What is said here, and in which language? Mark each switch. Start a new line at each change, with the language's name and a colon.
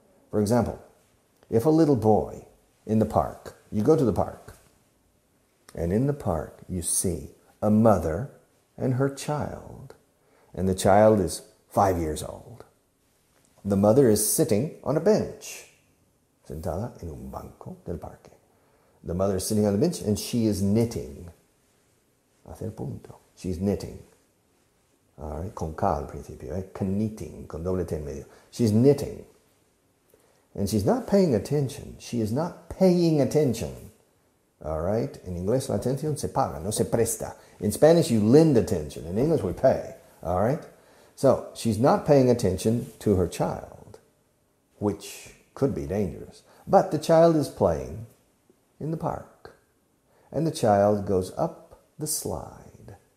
English: For example, if a little boy in the park, you go to the park, and in the park you see a mother and her child, and the child is 5 years old. The mother is sitting on a bench,
Spanish: sentada en un banco del parque.
English: The mother is sitting on the bench and she is knitting.
Spanish: Hacia el punto.
English: She's knitting. All right,
Spanish: con K al principio, knitting, con doble T en medio.
English: She's knitting. And she's not paying attention. She is not paying attention. All right?
Spanish: In Inglés, la atención se paga, no se presta.
English: In Spanish, you lend attention. In English, we pay. All right? So, she's not paying attention to her child, which could be dangerous. But the child is playing in the park. And the child goes up the slide.